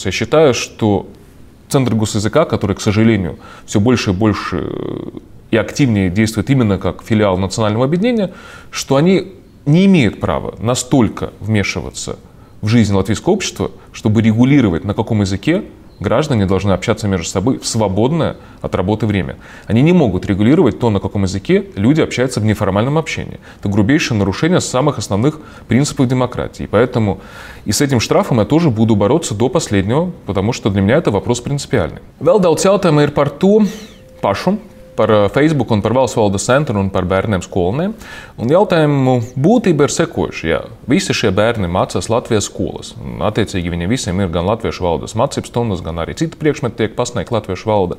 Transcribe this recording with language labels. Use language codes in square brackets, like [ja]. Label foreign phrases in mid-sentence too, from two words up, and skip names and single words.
[ru] Я считаю, что Центр госязыка, который, к сожалению, все больше и больше и активнее действует именно как филиал национального объединения, что они не имеют права настолько вмешиваться в жизнь латвийского общества, чтобы регулировать, на каком языке граждане должны общаться между собой в свободное от работы время. Они не могут регулировать то, на каком языке люди общаются в неформальном общении. Это грубейшее нарушение самых основных принципов демократии. Поэтому и с этим штрафом я тоже буду бороться до последнего, потому что для меня это вопрос принципиальный. [lv] Vēl daudz jautājumu ir par to pašu, par Facebook un par valsts valodas centru un par bērniem skolniem. Un jautājumu būtība ir sekojuši. Jā, visi šie bērni mācās Latvijas skolas. Un, attiecīgi viņiem visiem ir gan latviešu valodas mācību stundas, gan arī citi priekšmeti tiek pasniegti latviešu valoda.